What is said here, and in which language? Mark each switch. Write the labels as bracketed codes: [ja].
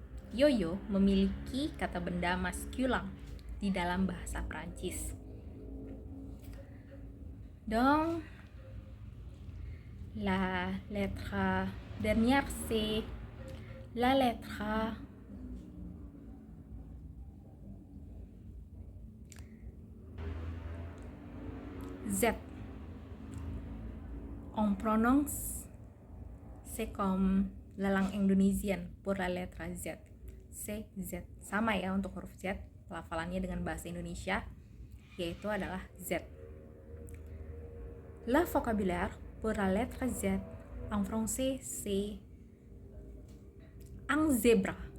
[id] Yo-yo memiliki kata benda maskulin di dalam bahasa Prancis. [fr] Donc, la lettre dernière c'est la lettre Z. On prononce c'est comme la langue indonésienne pour la lettre Z. C'est Z. [id] Sama ya untuk huruf Z, pelafalannya dengan bahasa Indonesia, yaitu adalah Z. [fr] Le vocabulaire pour la lettre Z en français c'est un zèbre.